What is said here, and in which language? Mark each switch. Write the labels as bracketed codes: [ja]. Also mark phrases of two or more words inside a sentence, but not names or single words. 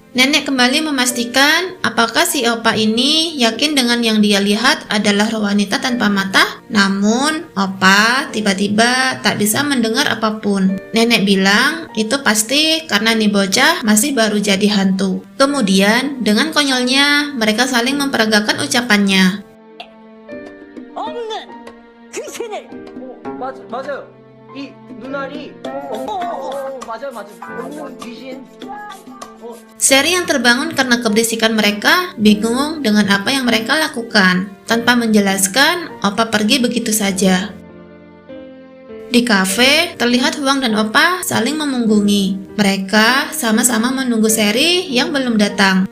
[id] Nenek kembali memastikan apakah si Opa ini yakin dengan yang dia lihat adalah roh wanita tanpa mata. Namun Opa tiba-tiba tak bisa mendengar apapun. Nenek bilang itu pasti karena nih bocah masih baru jadi hantu. Kemudian dengan konyolnya mereka saling memperagakan ucapannya. [ko] 맞아요. 이 눈알이 맞아요. 귀신. [id] Seri yang terbangun karena keberisikan mereka bingung dengan apa yang mereka lakukan. Tanpa menjelaskan, Opa pergi begitu saja. Di kafe, terlihat Huang dan Opa saling memunggungi. Mereka sama-sama menunggu Seri yang belum datang.